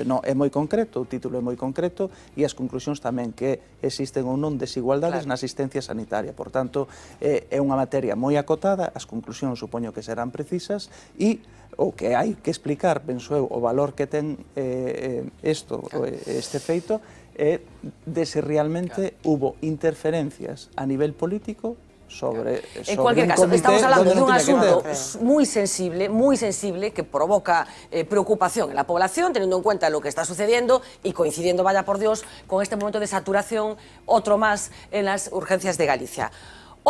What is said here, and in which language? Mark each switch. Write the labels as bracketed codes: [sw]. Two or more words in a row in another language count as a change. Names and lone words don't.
[gl] Non, é moi concreto, o título é moi concreto e as conclusións tamén que existen ou non desigualdades na asistencia sanitaria. Por tanto, é unha materia moi acotada, as conclusións supoño que serán precisas e o que hai que explicar, penso eu, o valor que ten este feito é de se realmente hubo interferencias a nivel político sobre [es] en cualquier caso, estamos hablando de un asunto muy sensible, que provoca preocupación en la población, teniendo en cuenta lo que está sucediendo y coincidiendo, vaya por Dios, con este momento de saturación, otro más en las urgencias de Galicia.